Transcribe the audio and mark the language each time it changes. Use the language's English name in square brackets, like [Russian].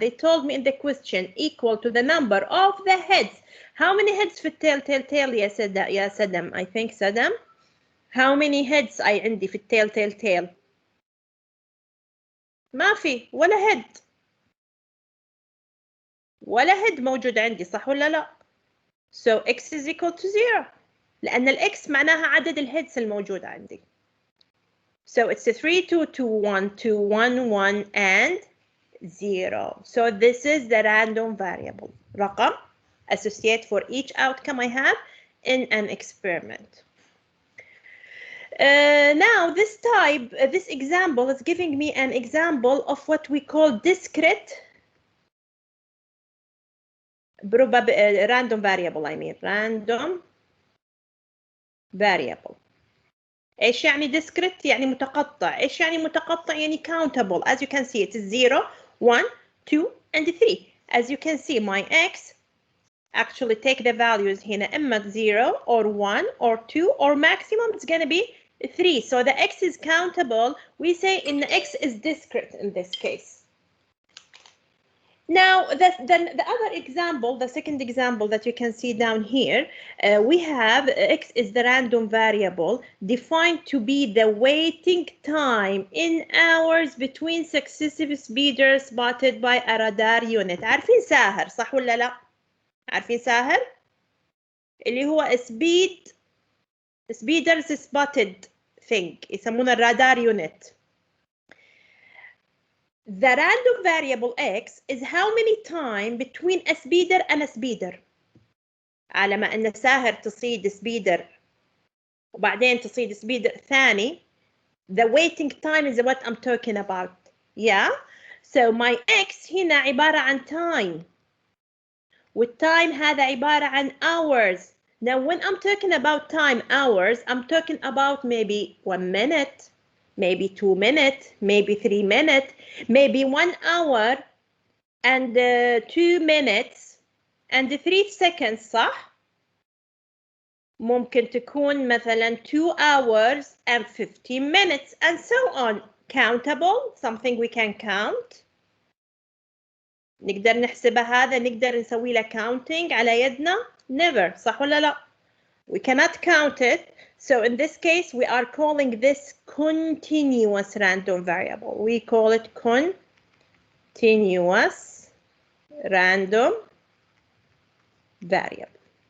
[English] They told me in the question equal to the number of the heads. How many heads في الtail tail tail [Arabic] يا سدم [English] I think سدم. How many heads I عندي في الtail tail tail؟ [Arabic] ما في ولا [English] head. [Arabic] ولا head موجود عندي صح ولا لا؟ [English] So x is equal to 0 [Arabic] لأن الx معناها عدد الهيدز الموجود عندي. [English] So it's a 3, 2, 2, 1, 2, 1, 1, and 0. So this is the random variable. رقم associate for each outcome I have in an experiment. Now this type, this example is giving me an example of what we call discrete random variable. I mean random variable. [Arabic] ايش يعني discrete؟ يعني متقطع. ايش يعني متقطع؟ يعني countable. [English] As you can see, it is 0, 1, 2, and 3. As you can see, my x actually take the values [Arabic] هنا إما [English] 0 or 1 or 2 or maximum it's going to be 3. So the x is countable. We say in the x is discrete in this case. Now, the other example, the second example that you can see down here, we have x is the random variable defined to be the waiting time in hours between successive speeders spotted by a radar unit. [Arabic] عارفين ساهر صح ولا لا؟ عارفين ساهر؟ اللي هو [English] speeders spotted thing [Arabic] يسمونه الرادار unit. [English] The random variable x is how many time between a speeder and a speeder. [Arabic] على ما أن ساهر تصيد [English] speeder [Arabic] وبعدين تصيد speeder ثاني [English] The waiting time is what I'm talking about. Yeah. So my X [Arabic] هنا عبارة عن [English] time. [Arabic] والtime هذا عبارة عن hours. [English] Now when I'm talking about time hours, I'm talking about maybe 1 minute, maybe 2 minutes, maybe 3 minutes, maybe 1 hour and 2 minutes and 3 seconds [Arabic] صح؟ ممكن تكون مثلا [English] 2 hours and 15 minutes and so on. Countable, something we can count. [Arabic] نقدر نحسبها هذا، نقدر نسوي له counting على يدنا. [English] Never. [Arabic] صح ولا لا؟ [English] We cannot count it. So in this case, we are calling this continuous random variable. We call it continuous random variable.